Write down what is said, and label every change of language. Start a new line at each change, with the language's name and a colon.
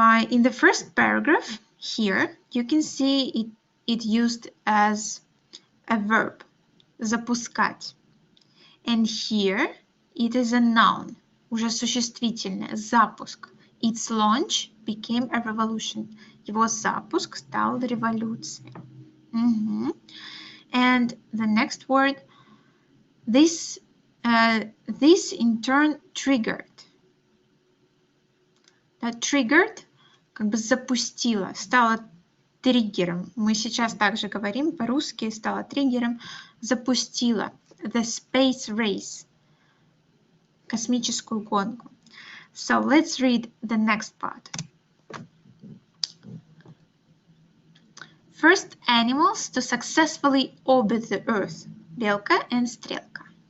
English: In the first paragraph here, you can see it used as a verb,
Russian: запускать.
English: And here it is a noun,
Russian: уже существительное, запуск.
English: Its launch became a revolution.
Russian: Его запуск стал революцией.
English: And the next word, this in turn triggered. That triggered,
Russian: как бы запустила, стала триггером. Мы сейчас также говорим по-русски, стала триггером, запустила.
English: The space race,
Russian: космическую гонку.
English: So let's read the next part. First animals to successfully orbit the Earth, белка and стрелка.